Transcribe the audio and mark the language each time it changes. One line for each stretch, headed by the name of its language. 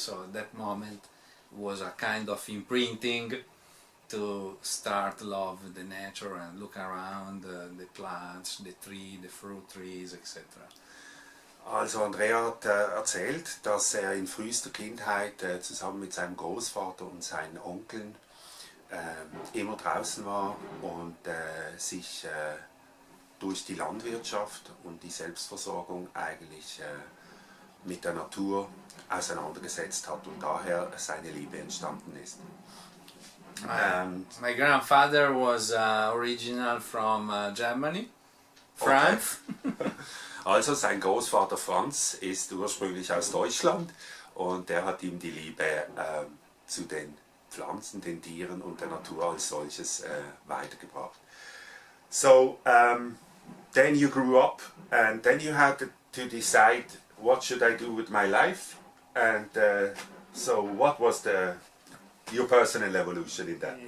English: So that moment was a kind of imprinting to start love the nature and look around the plants, the fruit trees, etc.
German: Also Andrea hat erzählt, dass er in frühester Kindheit zusammen mit seinem Großvater und seinen Onkeln immer draußen war und sich durch die Landwirtschaft und die Selbstversorgung eigentlich mit der Natur auseinandergesetzt hat und daher seine Liebe entstanden ist.
English: My grandfather was original from Germany, France. Okay.
German: Also sein Großvater Franz ist ursprünglich aus Deutschland und der hat ihm die Liebe zu den Pflanzen, den Tieren und der Natur als solches weitergebracht.
English: So, then you grew up and then you had to decide what should I do with my life, and so what was your personal evolution in that?